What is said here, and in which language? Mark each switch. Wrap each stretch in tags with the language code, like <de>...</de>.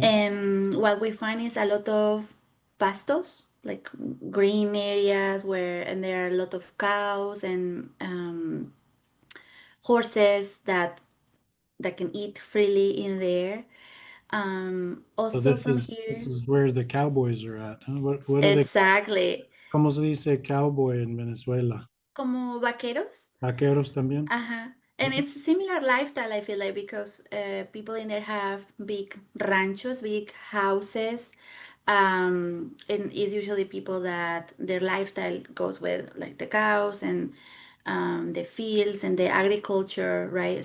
<en>And what we find is a lot of pastos, like green areas where and there are a lot of cows and horses that can eat freely in there. So Also from here, this is where the cowboys are at, huh? What do they, exactly,</en> <es>cómo se dice cowboy en Venezuela? como vaqueros. Vaqueros también.</es> <en>Uh-huh. And Okay. it's a similar lifestyle, I feel like, because people in there have big ranchos, big houses. And it's usually people that their lifestyle goes with like the cows and the fields and the agriculture, right?</en>